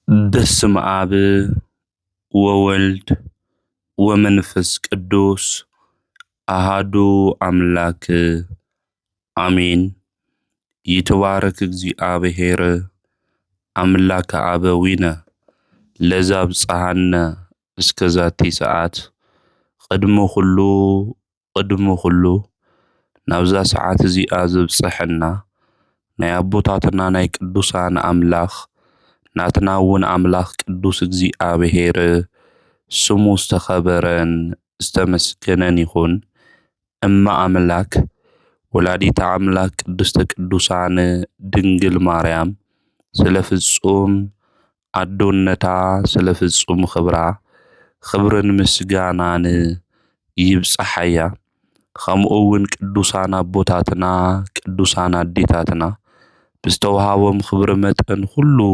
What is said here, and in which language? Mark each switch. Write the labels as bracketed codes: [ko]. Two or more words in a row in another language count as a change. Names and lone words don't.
[gez] በስመ አብ ወወልድ ወመንፈስ ቅዱስ አሃዱ አምላክ አሜን። ይትባረክ እግዚአብሔር አምላከ አበዊነ ለዘአብጽሐነ እስከ ዛቲ ሰዓት ቅድመ [ti] ሁሉ ናብዛ ሰዓት እዚኣ ዘብጽሐና ናይ አቦታትና ናይ ቅዱሳን አምላኽ ናትና እውን አምላኽ ቅዱስ እግዚአብሔር ስሙ ዝተኸበረን ዝተመስገነን ይኹን። እማ አምላክ [gez] ወላዲተ አምላክ ቅድስተ ቅዱሳን [ti] ድንግል ማርያም ስለ ፍጹም አዶነታ ስለ ፍጹም ክብርን ምስጋናን ይብጽሐያ። ከምኡ እውን ቅዱሳን አቦታትና ቅዱሳን አዴታትና ብዝተወሃቦም ክብሪ መጠን ሁሉ